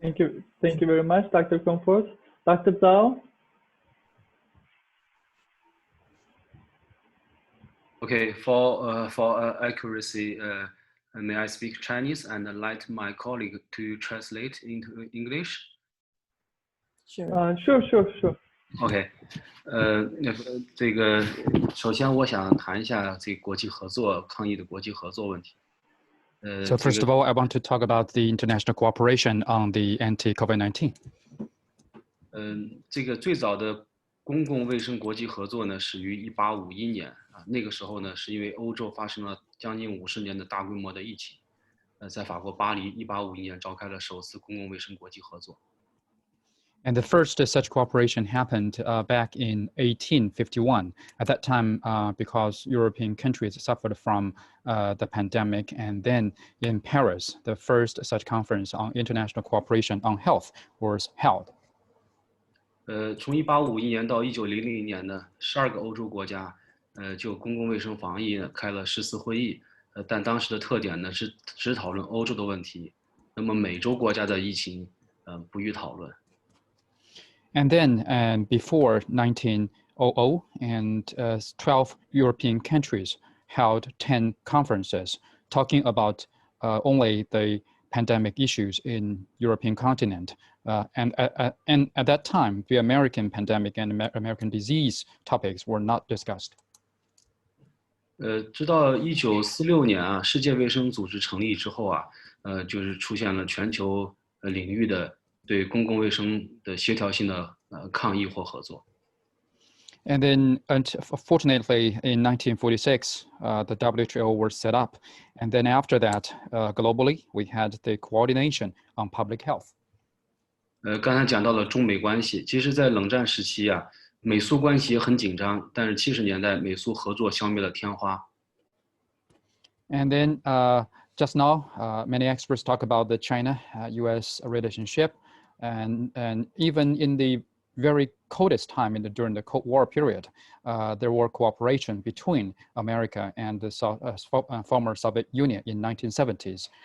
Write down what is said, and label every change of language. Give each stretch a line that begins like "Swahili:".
English: Thank you very much, Dr. Comfort. Dr. Zhao. Okay, for accuracy, may I speak Chinese and let my colleague to translate into English? Sure. Sure.
Chinese: OK，这个首先我想谈一下这个国际合作抗疫的国际合作问题。
English: So first of all, I want to talk about the international cooperation on the anti-COVID-19.
Chinese: 这个最早的公共卫生国际合作呢，始于1851年啊。那个时候呢，是因为欧洲发生了将近50年的大规模的疫情，在法国巴黎1851年召开了首次公共卫生国际合作。
English: And the first such cooperation happened back in 1851. At that time, because European countries suffered from the pandemic, and then in Paris, the first such conference on international cooperation on health was held.
Chinese: 从1851年到1900年呢，12个欧洲国家，就公共卫生防疫呢开了14会议，但当时的特点呢是只讨论欧洲的问题，那么美洲国家的疫情，不予讨论。
English: And then before 1900, and 12 European countries held 10 conferences talking about only the pandemic issues in European continent. And at that time, the American pandemic and American disease topics were not discussed.
Chinese: 直到1946年啊，世界卫生组织成立之后啊，就是出现了全球领域的对公共卫生的协调性的抗议或合作。
English: And then, fortunately, in 1946, the WHO was set up. And then after that, globally, we had the coordination on public health.
Chinese: 刚才讲到了中美关系，其实在冷战时期啊，美苏关系也很紧张，但是70年代美苏合作消灭了天花。
English: And then just now, many experts talk about the China-US relationship. And even in the very coldest time during the Cold War period, there were cooperation between America and the former Soviet Union in 1970s.